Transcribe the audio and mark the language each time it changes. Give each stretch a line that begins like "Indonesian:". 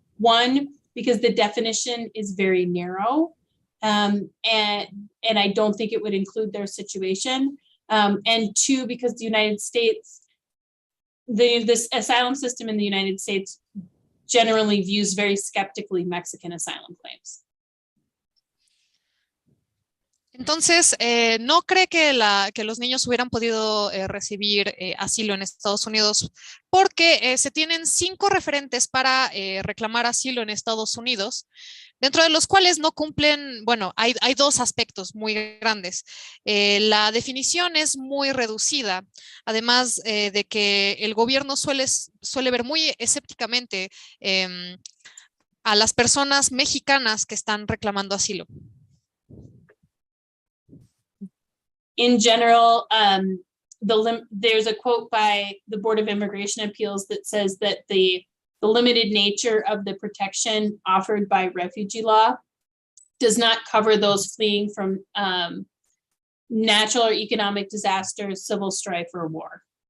English: One, because the definition is very narrow, and I don't think it would include their situation. And 2, because the United States, this asylum system in the United States generally views very skeptically Mexican asylum claims.
Spanish: Entonces, ¿no cree que los niños hubieran podido recibir asilo en Estados Unidos? Porque se tienen 5 referentes para reclamar asilo en Estados Unidos, dentro de los cuales no cumplen, bueno, hay 2 aspectos muy grandes. La definición es muy reducida, además de que el gobierno suele ver muy escépticamente a las personas mexicanas que están reclamando asilo.
English: In general, there's a quote by the Board of Immigration Appeals that says that the limited nature of the protection offered by refugee law does not cover those fleeing from natural or economic disasters, civil strife, or war.